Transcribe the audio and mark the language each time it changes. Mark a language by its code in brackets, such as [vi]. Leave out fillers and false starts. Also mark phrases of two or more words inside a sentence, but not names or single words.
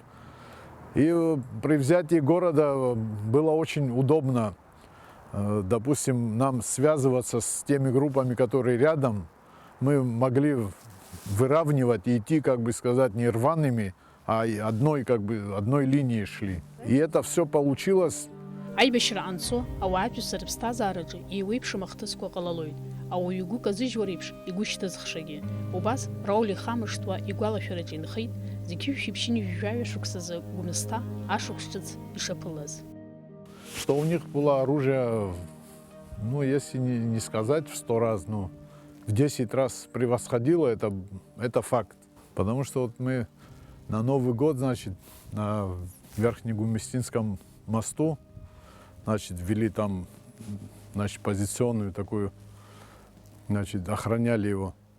[ru] И при взятии города было очень удобно, допустим, нам связываться с теми группами, которые рядом. Мы могли выравнивать и идти, как бы сказать, не рваными, а одной линией шли. И это все получилось. [ab] Аибашьра анцо, ауаатәыса рыԥсҭазаараҿы еиуеиԥшым ахҭысқәа ҟалалоит. Ауаҩ игәы казыжьуа реиԥш игәы шьҭызхшагьы. Убас Рауль ихамышҭуа игәалашәараҿы инхеит зегьы шәиԥшьынҩажәаҩа шықәсазы Гәымсҭа ашықәс ҿыц ишаԥылаз. [ru] Что у них было оружие, если не сказать в 100 раз, но в 10 раз превосходило, это факт. Потому что мы на Новый год, значит, на Верхнегуместинском мосту, значит, ввели там, значит, позиционную такую, значит, охраняли его.